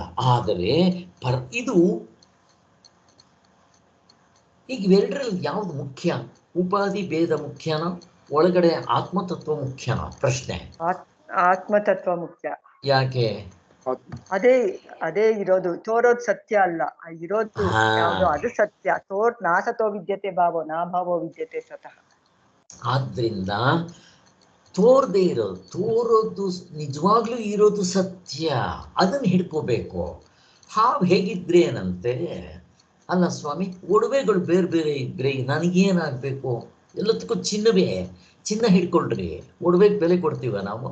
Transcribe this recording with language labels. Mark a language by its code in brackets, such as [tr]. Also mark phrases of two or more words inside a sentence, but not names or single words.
[kn] ಆದರೆ ಇದು ಈಗ ಇವೆರಡರಲ್ಲಿ ಯಾವ್ದು ಮುಖ್ಯ? ಉಪಾಧಿ ಭೇದ ಮುಖ್ಯನ, ಒಳಗಡೆ ಆತ್ಮತತ್ವ ಮುಖ್ಯನ? ಪ್ರಶ್ನೆ. ಆತ್ಮತತ್ವ ಮುಖ್ಯ. ಯಾಕೆ? ಅದೇ ಇರೋದು, ತೋರೋದು ಸತ್ಯ ಅಲ್ಲ, ಇರೋದು ಯಾವುದು ಅದು ಸತ್ಯ. [sa] ನಾಸತೋ ವಿದ್ಯತೆ ಭಾವೋ ನಾ ಭಾವೋ ವಿದ್ಯತೆ ಸತಃ. [kn] ಆದ್ರಿಂದ ತೋರದೆ ಇರೋದು, ತೋರೋದು ನಿಜವಾಗ್ಲೂ ಇರೋದು ಸತ್ಯ, ಅದನ್ನ ಹಿಡ್ಕೋಬೇಕು. ಹಾವು ಹೇಗಿದ್ರೆ ಏನಂತೆ, ಅಲ್ಲ ಸ್ವಾಮಿ, ಒಡವೆಗಳು ಬೇರೆ ಬೇರೆ ಇದ್ರೆ ನನಗೇನಾಗಬೇಕು? ಎಲ್ಲದಕ್ಕೂ ಚಿನ್ನವೇ, ಚಿನ್ನ ಹಿಡ್ಕೊಳ್ರಿ, ಒಡವೆಗೆ ಬೆಲೆ ಕೊಡ್ತೀವ ನಾವು?